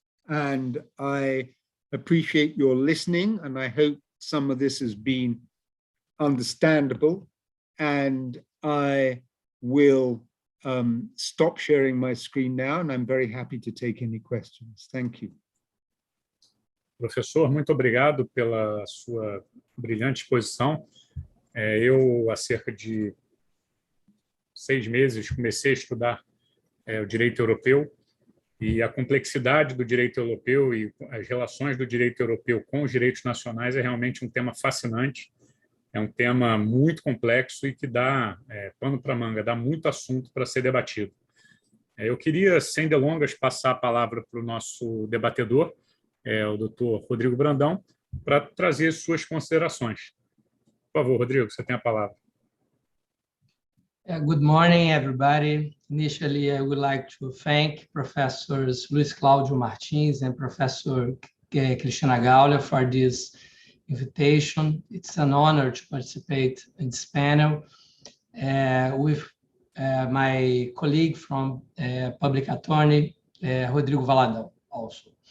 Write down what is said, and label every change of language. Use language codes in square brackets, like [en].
[en] And I appreciate your listening, and I hope some of this has been understandable. And I will stop sharing my screen now, and I'm very happy to take any questions. Thank you. [pt] Professor, muito obrigado pela sua brilhante exposição. Eu, há cerca de 6 meses, comecei a estudar o direito europeu, e a complexidade do direito europeu e as relações do direito europeu com os direitos nacionais é realmente um tema fascinante. É um tema muito complexo e que dá pano para manga, dá muito assunto para ser debatido. Eu queria, sem delongas, passar a palavra para o nosso debatedor, o doutor Rodrigo Brandão, para trazer suas considerações. Por favor, Rodrigo, você tem a palavra. [en] Good morning, everybody. Initially, I would like to thank Professors Luiz Cláudio Martins and Professor Cristina Gaulia for this invitation. It's an honor to participate in this panel with my colleague from Public Attorney, Rodrigo Brandão, also.